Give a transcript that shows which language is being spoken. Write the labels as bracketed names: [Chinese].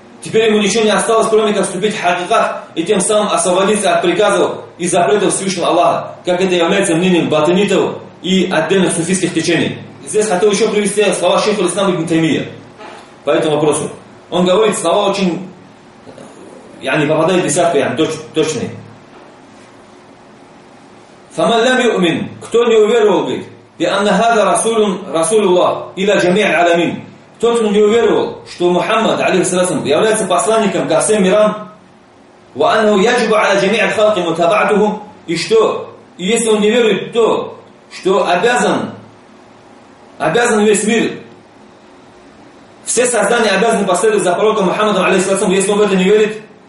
[Russian] Теперь ему ничего не осталось, кроме как вступить в хакикат и тем самым освободиться от приказов и запретов Всевышнего Аллаха, как это является мнением батинитов и отдельных суфийских течений. Здесь хотел еще привести слова шейху ль-Ислам ибн Таймия по этому вопросу. Он говорит слова очень, [Arabic] يعني, [Russian] попадают в десятку, يعني, точные. [Arabic] «Фаман лам юмин, [Russian] кто не уверовал, говорит, [Arabic] بأن هذا رسول رسول الله إلى جميع العالمين. [Russian] Тот, кто не уверовал, что Мухаммад алейхиссалям является посланником ко всем мирам, [Arabic] وأنه يجب على جميع الخلق متابعته. [Russian] И что, если он не верует, то что обязан обязан весь мир. Все создания обязаны последовать за пророком Мухаммадом, алейхиссалям, если он в это не верит.